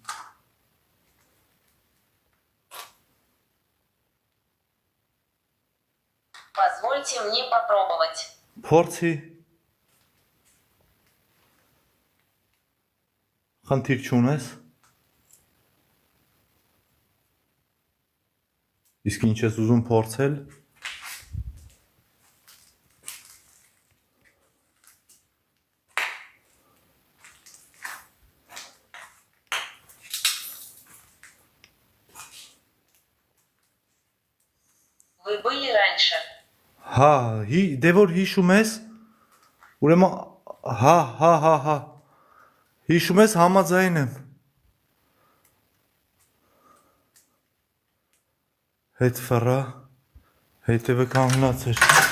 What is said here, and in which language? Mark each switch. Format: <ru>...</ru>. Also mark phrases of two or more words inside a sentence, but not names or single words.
<ru>Позвольте мне попробовать.</ru> <hy>Փորձի։ Խնդիր չունես։ Իսկ ինչ ես ուզում փորձել։</hy> <ru>Вы были раньше?</ru> <hy>Հա, դե որ հիշում ես, ուրեմն հա։ Հիշում ես համաձայն եմ։ Հետ ֆրա, հետևը կանգնած էր։</hy>